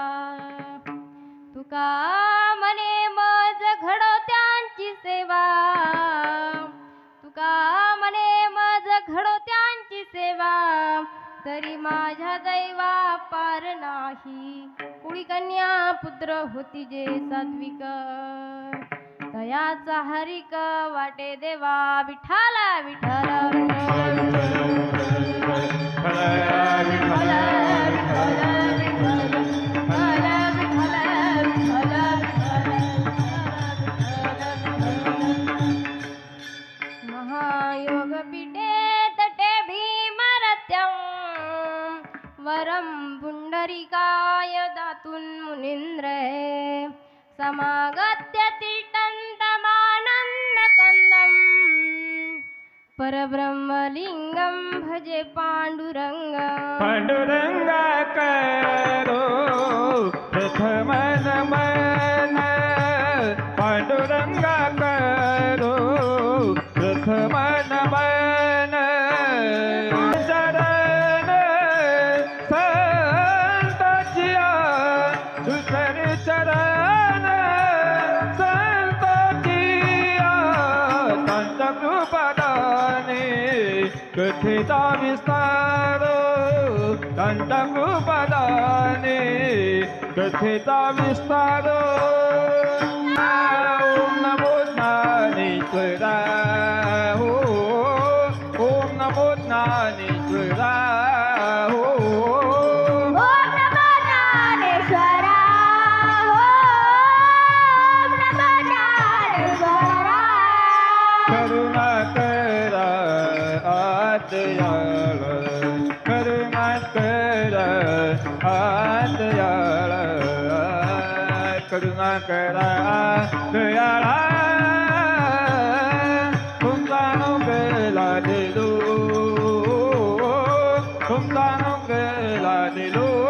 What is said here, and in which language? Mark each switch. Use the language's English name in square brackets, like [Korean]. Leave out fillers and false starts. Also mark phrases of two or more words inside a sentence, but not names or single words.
[Marathi] तुका मने मज घडो त्यांची सेवा, तुका मने मज घडो त्यांची सेवा, तरी माझ्या दैवा पार नाही, कुळी कन्या पुत्र होती जे सात्विक, तयाचा हरिक वाटे देवा. विठ्ठल विठ्ठल महायोग [Sanskrit] पीठे तटे भीमरत्यं, वरं पुंडरीकाय दातुं मुनीन्द्रे, समागत्य तिष्ठन्तमानन्दकन्दं, परब्रह्मलिंगं भजे पांडुरंग. [Marathi] पांडुरंग करो प्रथम नमन, पांडुरंग करो प्रथम नमन, चरण संताचिया दुसरे चरण संताचिया, त्यांच्या कृपादाने कथेचा विस्तार, त्यांच्या कृपादाने कथेचा विस्तार. ओम नमो ज्ञानेश्वरा, ओम नमो ज्ञानेश्वरा, ओम नमो ज्ञानेश्वरा, ओम नमो ज्ञानेश्वरा. करुणा करा आदयाळ, करुणा करा आदयाळ, करुणा करा दयाळा, तुमचा नोकला दिलो, तुमचा नोकला दिलो.